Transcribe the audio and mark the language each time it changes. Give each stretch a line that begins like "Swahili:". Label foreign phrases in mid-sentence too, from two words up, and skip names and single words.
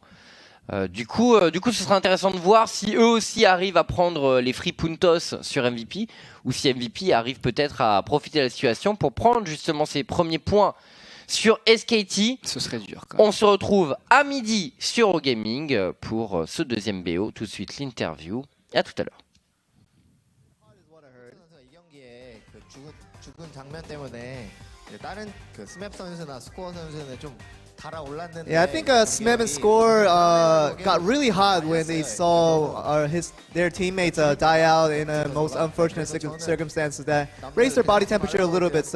French: Du coup, ce sera intéressant de voir si eux aussi arrivent à prendre les free puntos sur MVP ou si MVP arrive peut-être à profiter de la situation pour prendre justement ses premiers points sur SKT. Ce serait dur quand même. On se retrouve à midi sur Eurogaming pour ce deuxième BO. Tout de suite l'interview. Et à tout à l'heure.
Korean: 죽은 장면 때문에 다른 그 스맵 선수나 스코어 선수는 좀
English: Yeah, I think Smeb and Score got really hot when they saw their teammates die out in a most unfortunate circumstances that raised their body temperature a little bit.